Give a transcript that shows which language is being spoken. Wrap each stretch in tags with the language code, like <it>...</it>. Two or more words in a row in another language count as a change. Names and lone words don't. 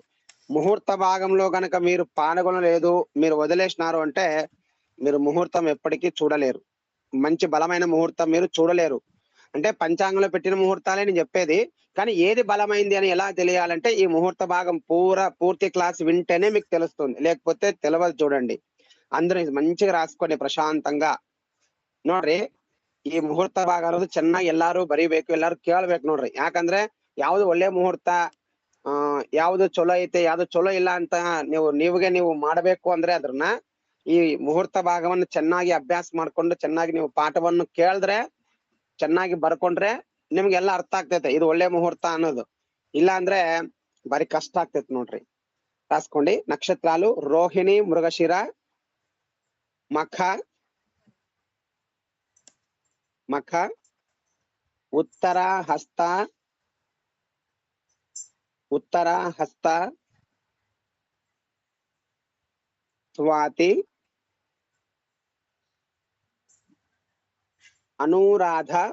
<te>ముహూర్త భాగంలో గనక మీరు పాల్గొనలేదు, మీరు వదిలేసినారు అంటే మీరు ముహూర్తం ఎప్పటికీ చూడలేరు. మంచి బలమైన ముహూర్తం మీరు చూడలేరు. అంటే పంచాంగంలో పెట్టిన ముహూర్తాలే నేను చెప్పేది, కానీ ఏది బలమైంది అని ఎలా తెలియాలంటే ఈ ముహూర్త భాగం పూర్తి క్లాస్ వింటేనే మీకు తెలుస్తుంది, లేకపోతే తెలియదు. చూడండి, అందరూ మంచిగా రాసుకోండి ಪ್ರಶಾಂತಂగా.</te> <kn>ನೋಡ್ರಿ, ಈ ಮುಹೂರ್ತ ಭಾಗ ಅನ್ನೋದು ಚೆನ್ನಾಗಿ ಎಲ್ಲಾರು ಬರಿಬೇಕು, ಎಲ್ಲಾರು ಕೇಳಬೇಕು ನೋಡ್ರಿ. ಯಾಕಂದ್ರೆ ಯಾವ್ದು ಒಳ್ಳೆ ಮುಹೂರ್ತ, ಯಾವ್ದು ಚಲೋ ಐತೆ, ಯಾವ್ದು ಚಲೋ ಇಲ್ಲ ಅಂತ ನೀವು ಮಾಡಬೇಕು ಅಂದ್ರೆ ಅದನ್ನ ಈ ಮುಹೂರ್ತ ಭಾಗವನ್ನು ಚೆನ್ನಾಗಿ ಅಭ್ಯಾಸ ಮಾಡ್ಕೊಂಡು ಚೆನ್ನಾಗಿ ನೀವು ಪಾಠವನ್ನು ಕೇಳಿದ್ರೆ, ಚೆನ್ನಾಗಿ ಬರ್ಕೊಂಡ್ರೆ ನಿಮ್ಗೆಲ್ಲ ಅರ್ಥ ಆಗ್ತೈತೆ ಇದು ಒಳ್ಳೆ ಮುಹೂರ್ತ ಅನ್ನೋದು. ಇಲ್ಲ ಅಂದ್ರೆ ಬಾರಿ ಕಷ್ಟ ಆಗ್ತೈತೆ ನೋಡ್ರಿ.</kn> <te>రాసుకోండి. నక్షత్రాలు రోహిణి, మృగశిర, మఖ, ఉత్తర హస్త, స్వాతి, అనురాధ,</te>